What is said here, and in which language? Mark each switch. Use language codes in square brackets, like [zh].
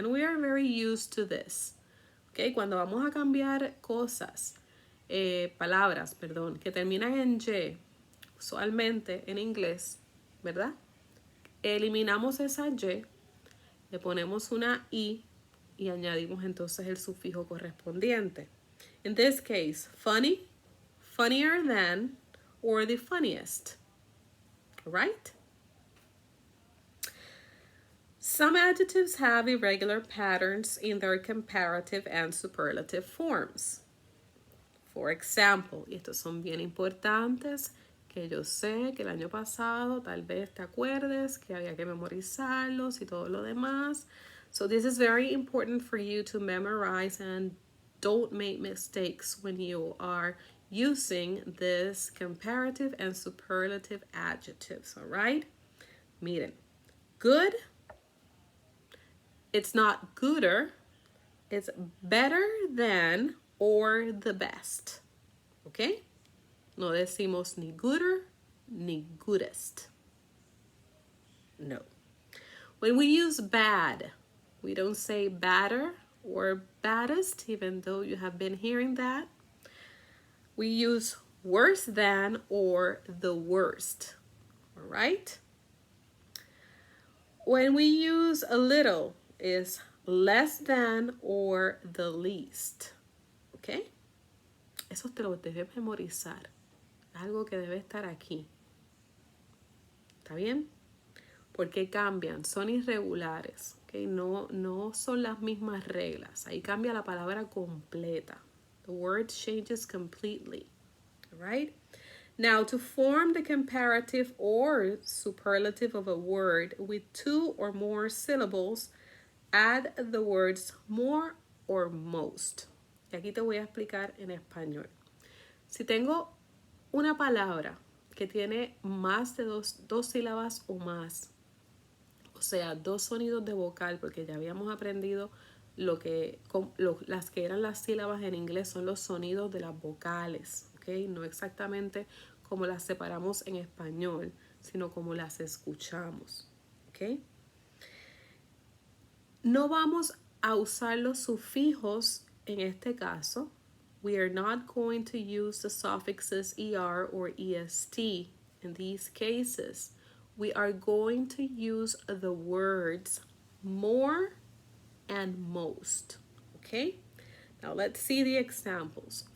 [en] And we are very used to this. [es] Okay, cuando vamos a cambiar cosas, palabras, perdón, que terminan en Y, usualmente en inglés, ¿verdad? Eliminamos esa Y, le ponemos una I y añadimos entonces el sufijo correspondiente. [en] In this case, funny, funnier than, or the funniest. Right? Some adjectives have irregular patterns in their comparative and superlative forms. For example, [es] y estos son bien importantes, que yo sé que el año pasado tal vez te acuerdes que había que memorizarlos y todo lo demás. [en] So this is very important for you to memorize and don't make mistakes when you are using this comparative and superlative adjectives, all right? [es] Miren, [en] good, it's not gooder, it's better than or the best, okay? [es] No decimos ni gooder ni goodest. No. [en] When we use bad, we don't say badder or baddest, even though you have been hearing that. We use worse than or the worst, all right? When we use a little, is less than or the least, okay? [es] Eso te lo debes memorizar. Algo que debe estar aquí. ¿Está bien? Porque cambian, son irregulares, ¿okay? No son las mismas reglas. Ahí cambia la palabra completa. [en] The word changes completely, right? Now, to form the comparative or superlative of a word with 2 or more syllables, add the words more or most. [es] Y aquí te voy a explicar en español. Si tengo una palabra que tiene más de dos sílabas o más, o sea, 2 sonidos de vocal, porque ya habíamos aprendido las que eran las sílabas en inglés son los sonidos de las vocales, ¿ok? No exactamente como las separamos en español, sino como las escuchamos, ¿ok? No vamos a usar los sufijos en este caso. [en] We are not going to use the suffixes ER or EST in these cases. We are going to use the words more and most, okay? Now let's see the examples.